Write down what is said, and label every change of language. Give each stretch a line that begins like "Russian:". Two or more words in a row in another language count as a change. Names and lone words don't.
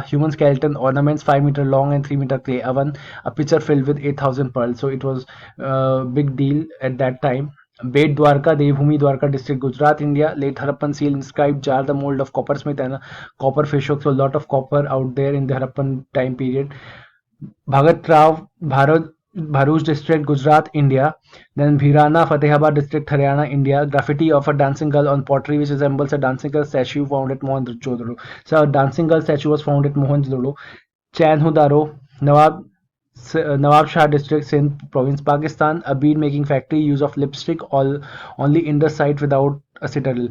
English: Human skeleton ornaments 5 meter long and 3 meter clay oven. A pitcher filled with 8,000 pearls. So it was a big deal at that time. Bet Dwarka, Devbhumi Dwarka district, Gujarat, India. Late Harappan seal inscribed jar, the mold of coppersmith and a copper fishhook. So a lot of copper out there in the Harappan time period. Bhagat Rao, Bharuch district, Gujarat, India. Then Bhirana, Fatehabad district, Haryana, India. Graffiti of a dancing girl on pottery which resembles a dancing girl statue found at Mohenjo-daro. So a dancing girl statue was found at Mohenjo-daro. Chanhudaro, Nawab Shah district, Sindh province, Pakistan. A bead making factory, use of lipstick, all only in the site without a citadel.